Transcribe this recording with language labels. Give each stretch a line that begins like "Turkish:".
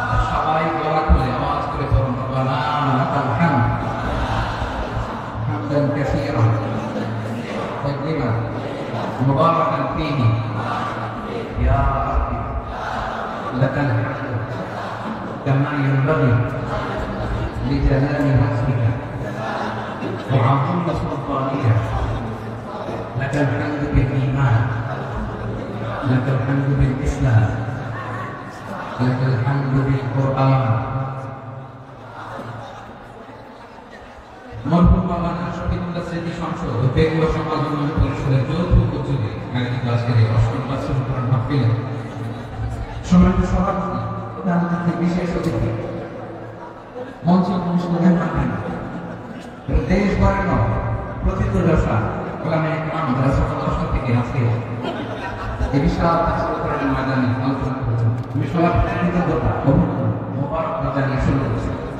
Bangla: সবাই গলা খুলে আওয়াজ করে বলুন
Arabic: রব্বানা লাকাল হামদ হামদান কাসীরান তাইয়িবান মুবারাকান ফীহি ইয়া রাব্বি লাকাল হামদ كما ينبغي لجلال وجهك وعظيم سلطانك. لك الحمد بالإيمان، لك الحمد بالإسلام، لك الحمد بالقرآن.
Bangla: মরহুম মাওলানা শফিকুল্লাহ স্মৃতি সংসদ ও বেগুয়া সমাজ উন্নয়ন পরিষদের যৌথ উদ্যোগে আয়োজিত আজকের এই অষ্টম বার্ষিক কোরআন মাহফিলে সম্মানিত সভাপতি, প্রধানমন্ত্রী, বিশেষ অতিথি, মঞ্চ অনুষ্ঠানের মাধ্যমে দেশ বরেণ্য প্রথিত দশা ওলামায়ে কেরাম যারা সকাল 10টা থেকে আজকে এই বিশাল তাফসীরের ময়দানে আলোচনা করেছেন, আমি সবার কৃতজ্ঞতা অভিনন্দন মোবারক জানিয়ে শুরু করছি।